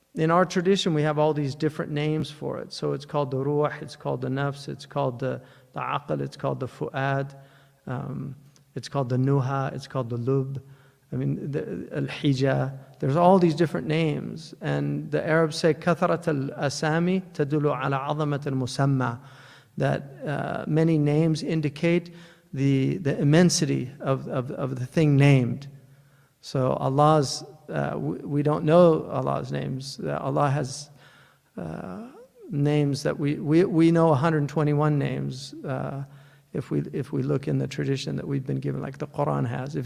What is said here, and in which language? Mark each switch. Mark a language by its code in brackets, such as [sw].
[en] in our tradition, we have all these different names for it. So it's called the ruh, it's called the nafs, it's called the aql, it's called the fu'ad, it's called the nuha, it's called the lub. I mean, the al-hija. There's all these different names. And the Arabs say, [ar] كثرة الأسامي تدل على عظمة المسمى. [en] That many names indicate the immensity of the thing named. So Allah's, we don't know Allah's names. Allah has names that we know 121 names if we look in the tradition that we've been given, like the Qur'an has.